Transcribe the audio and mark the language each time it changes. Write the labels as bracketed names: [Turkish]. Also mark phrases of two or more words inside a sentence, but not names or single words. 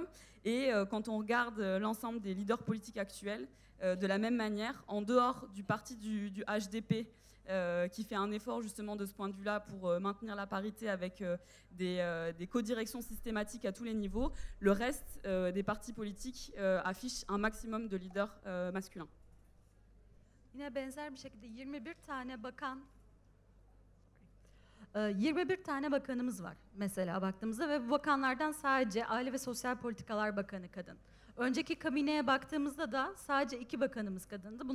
[French] Et quand on regarde l'ensemble des leaders politiques actuels, de la même manière, en dehors du parti du HDP, qui fait un effort justement de ce point de vue-là pour maintenir la parité avec des co-directions systématiques à tous les niveaux, le reste des partis politiques affiche un maximum de leaders masculins. [Turkish] Yine benzer bir şekilde 21 tane bakanımız var mesela baktığımızda ve bu bakanlardan sadece Aile ve Sosyal Politikalar Bakanı kadın. Önceki kabineye baktığımızda da sadece 2 bakanımız kadındı.